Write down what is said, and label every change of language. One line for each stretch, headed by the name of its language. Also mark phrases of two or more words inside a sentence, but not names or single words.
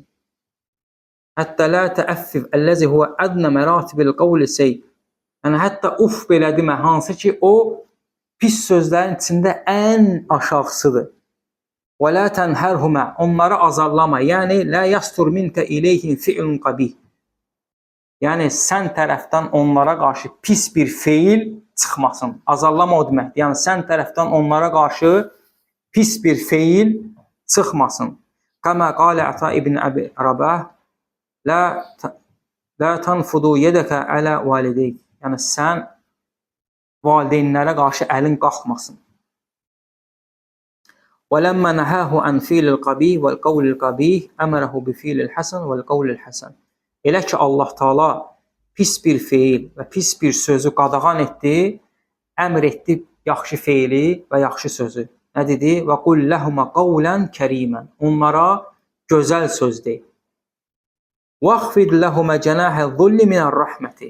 Arabic: حتى لا تؤفف الذي هو أدنى مراتب القول سيئ.
Azerbaijani: Yəni hətta belə demə, hansı ki o pis sözlərin içində ən aşağısıdır.
Arabic: ولا تنهرهما,
Azerbaijani: onları azarlama.
Arabic: Yəni لا يصدر منك إليه فعل قبيح.
Azerbaijani: Yəni sən tərəfdən onlara qarşı pis bir feil çıxmasın. Azarlama o deməkdir. Yəni sən tərəfdən onlara qarşı pis bir feil çıxmasın.
Arabic: كما قال عطاء بن أبي رباح لا تنفض يدك على والديك.
Azerbaijani: Yəni sən valideynlərə qarşı əlin qalxmasın.
Arabic: وَلَمَّا نَهَاهُ عَنْ فِعْلِ الْقَبِيحِ وَالْقَوْلِ الْقَبِيحِ أَمَرَهُ بِفِعْلِ الْحَسَنِ وَالْقَوْلِ الْحَسَنِ.
Azerbaijani: Elə ki Allah Taala pis bir feil və pis bir sözü qadağan etdi, əmr etdi yaxşı feili və yaxşı sözü. Nə dedi?
Arabic: وقل لهما قولا كريما.
Azerbaijani: Onlara gözəl söz de.
Arabic: واخفض لهما جناح الذل من الرحمة.